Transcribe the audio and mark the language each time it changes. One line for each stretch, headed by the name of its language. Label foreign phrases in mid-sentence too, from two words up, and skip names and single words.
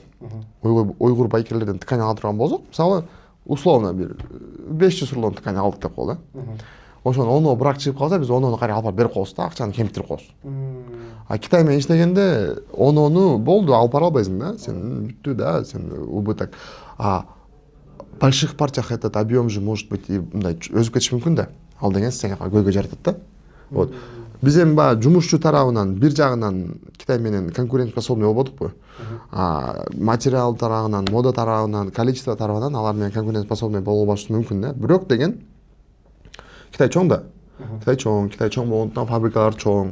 Kyrgyz: Уйгур байкерлерден ткань ала турган болсок, мисалы условно бир 500 рулон ткань алдык деп кол да. Ошону оноо брак чыгып калса, биз оноону кайра алып берип коебуз да, акчаны кемиктирип коебуз. Китай менен иштегенде оноону болду, алып бара албайсың да, сен бүттү да, сен убыток.
Russian: В больших партиях этот объем же может быть и
Kyrgyz: мындай өзүп кетиши мүмкүн да. Ал деген сенге көйгөй жаратат да. Вот. Биз эми баягы жумушчу тарабынан бир жагынан Китай менен конкурентка способный болбодукпу? Материал тарабынан, мода тарабынан, количество тарабынан алар менен конкурент способный боло албашыбыз мүмкүн да. Бирок деген Китай чоң да. Китай чоң болгондуктан фабрикалар чоң.